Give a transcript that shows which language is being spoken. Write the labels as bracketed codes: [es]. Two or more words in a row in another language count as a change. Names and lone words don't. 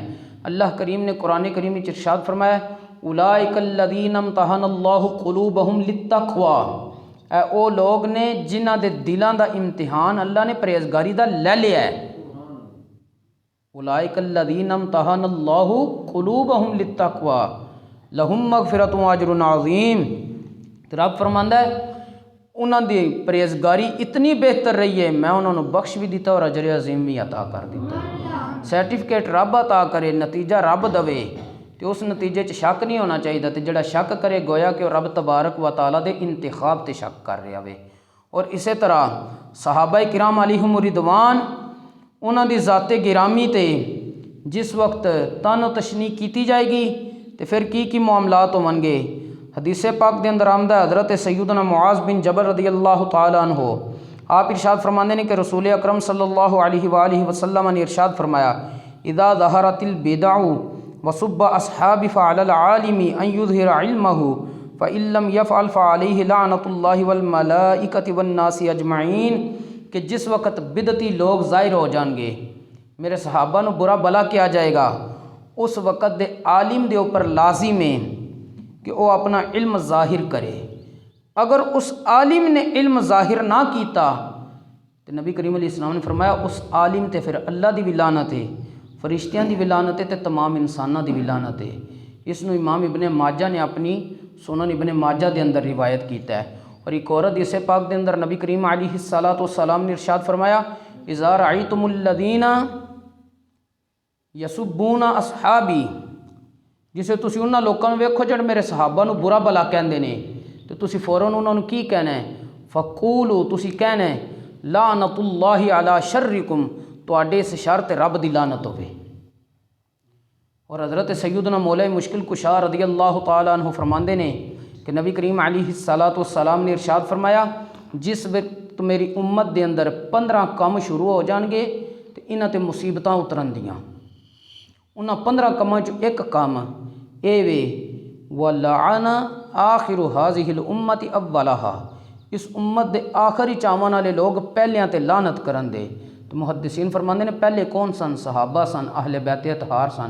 [pa] اللہ کریم نے قرآن کریم میں ارشاد فرمایا [ar] أولئك الذين امتحن الله قلوبهم للتقوى, [pa] اے او لوک نے جنہاں دے دلاں دا امتحان اللہ نے پرہیزگاری دا لے لیا ہے. [ar] أولئك الذين امتحن الله قلوبهم للتقوى لهم مغفرة وأجر عظيم. [pa] تو رب فرماندا ہے اونہاں دی پرہیزگاری اتنی بہتر رہی ہے، میں اونہاں نوں بخش وی دتا تے اجر عظیم وی عطا کر دتا. سرٹیفکیٹ رب عطا کرے، نتیجہ رب دیوے، تو اس نتیجے چ شک نہیں ہونا چاہیدا. تو جیہڑا شک کرے گویا کہ رب تبارک و تعالیٰ دے انتخاب تے شک کر رہیا اے. اور اس طرح صحابہ کرام علیہم رضوان اونہاں دی ذات گرامی تے جس وقت طعن تشنیع کیتی جائے گی تو فیر کی معاملات ہوونگے. [ur] حدیث پاک کے اندر آمدہ حضرت سیدنا معاذ بن جبل [ar] رضي الله تعالى عنه [ur] آپ ارشاد فرماتے ہیں کہ رسول اکرم صلی اللہ علیہ وسلم نے ارشاد فرمایا [ar] إذا ظهرت البدع وسب أصحابي فعلى العالم أن يظهر علمه فإن لم يفعل فعليه لعنة الله والملائكة والناس أجمعين, [pa] کہ جس وقت بدعتی لوک ظاہر ہو جاݨگے، میرے صحابہ نوں برا بھلا کیتا جائے گا، اس وقت دے عالم دے اتے لازم ہے کہ او اپنا علم ظاہر کرے. اگر اس عالم نے علم ظاہر نہ کیتا تو نبی کریم علیہ السلام نے فرمایا اس عالم تے فیر اللہ دی وی لعنت ہے، فرشتیاں دی وی لعنت ہے، تے تمام انساناں دی وی لعنت ہے. [ur] اسنوں امام ابن ماجہ نے اپنی سنن ابن ماجہ کے اندر روایت کیا ہے. اور ایک اور حدیث پاک کے اندر نبی کریم [ar] عليه الصلاة والسلام [ur] نے ارشاد فرمایا [ar] إذا رأيتم الذين يسبون أصحابي, [pa] جدوں تسی اونہاں لوکاں نوں ویکھو جیہڑے میرے صحابہ نوں برا بھلا کہندے نے، تو تسی فوراً اونہاں نوں کی کہنا ہے فقولوا، تسی کہنا ہے [ar] لعنة الله على شركم, [pa] تہاڈے اس شر تے رب دی لعنت ہووے. [ur] اور حضرت سیدنا مولا مشکل کشا [ar] رضي الله تعالى عنه [ur] فرماتے نے کہ نبی کریم [ar] عليه الصلاة والسلام [ur] نے ارشاد فرمایا جس وقت میری امت کے اندر 15 کام شروع ہو جائیں گے تو [pa] انہاں تے مصیبتاں اترن دیاں. اونہاں 15 کاماں چوں اک کام اے وے [ar] ولعن آخر هذه الأمة أولها, [pa] اس امت کے آخری آون والے لوک پہلیاں تے لعنت کرن دے. تو محدثین فرماتے ہیں پہلے کون سن؟ صحابہ سن، اہل بیت اطہار سن.